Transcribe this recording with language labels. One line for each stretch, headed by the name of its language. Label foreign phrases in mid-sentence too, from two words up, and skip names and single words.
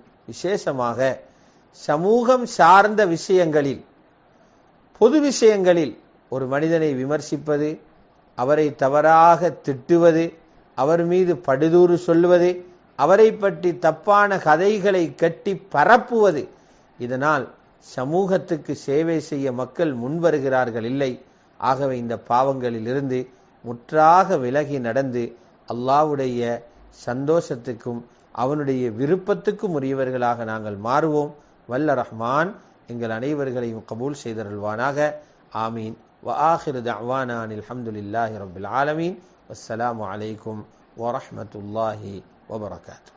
Tamil: விசேஷமாக சமூகம் சார்ந்த விஷயங்களில், பொது விஷயங்களில் ஒரு மனிதனை விமர்சிப்பது, அவரை தவறாக திட்டுவது, அவர் மீது படுதூறு சொல்லுவது, அவரை பற்றி தப்பான கதைகளை கட்டி பரப்புவது, இதனால் சமூகத்துக்கு சேவை செய்ய மக்கள் முன்வருகிறார்கள் இல்லை. ஆகவே இந்த பாவங்களில் இருந்து முற்றாக விலகி நடந்து அல்லாஹ்வுடைய சந்தோஷத்துக்கும் அவனுடைய விருப்பத்துக்கும் உரியவர்களாக நாங்கள் மாறுவோம். வல்ல ரஹ்மான் எங்கள் அனைவர்களையும் கபூல் செய்தருள்வானாக. ஆமீன்.
Arabic: وآخر دعوانا أن الحمد لله رب العالمين والسلام عليكم ورحمة الله وبركاته.